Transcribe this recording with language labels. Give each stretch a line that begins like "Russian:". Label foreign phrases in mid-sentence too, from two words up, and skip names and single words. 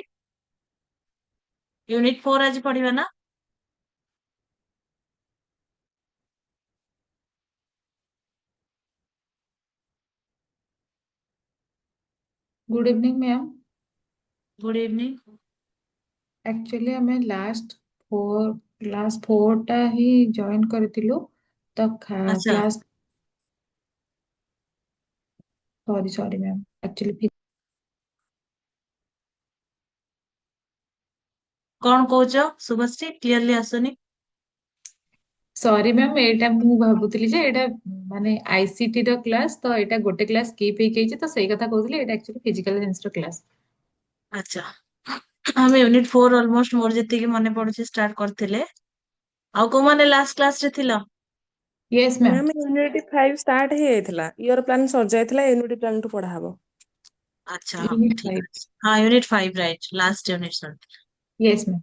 Odia: ୟୁନିଟ୍ 4 ଆଜି ପଢିବା ନା?
English: Good evening ma'am. Good evening.
Odia: ଏକ୍ଚୁଆଲି ଆମେ କ୍ଲାସ 4 ଟା ହିଁ ଜଏନ କରିଥିଲୁ ତ ଆଚ୍ଛା,
English: Class sorry sorry ma'am actually
Odia: କଣ କହୁଛ ଶୁଭଶ୍ରୀ? କ୍ଲିୟରଲି ଆସୁନି।
English: Sorry ma'am
Odia: ଏଟା ମୁ ଭାବୁଥିଲି ଯେ ଏଟା ମାନେ ଆଇସିଟି ର କ୍ଲାସ ତ ଏଟା ଗୋଟେ କ୍ଲାସ ସ୍କିପ ହେଇଗଲା ତ ସେଇ କଥା କହୁଥିଲି एटा
English: actually physical science
Odia: ର କ୍ଲାସ। ଆଚ୍ଛା, ଆମେ
English: unit 4 almost
Odia: ମୋର ଯେତିକି ମନେ ପଡୁଛି ଷ୍ଟାର୍ଟ କରିଥିଲେ। ଆଉ କୋଉମାନେ
English: last class
Odia: ରେ ଥିଲ?
English: Yes ma'am. ma'am unit 5 start
Odia: ହେଇଯାଇଥିଲା,
English: year plan
Odia: ସରିଯାଇଥିଲା,
English: unit plan
Odia: ଠୁ ପଢା ହବ। ଆଚ୍ଛା, ହଁ यूनिट ଠିକ 5। ଅଛି। ହଁ,
English: unit 5 right, last unit. Yes ma'am.